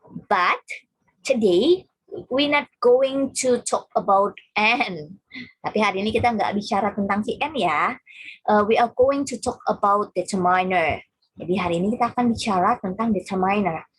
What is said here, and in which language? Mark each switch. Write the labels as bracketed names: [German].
[English] But today we're not going to talk about Anne. [Indonesian] Tapi hari ini kita nggak bicara tentang si Anne ya. [English] We are going to talk about determiner. [Indonesian] Jadi hari ini kita akan bicara tentang determiner.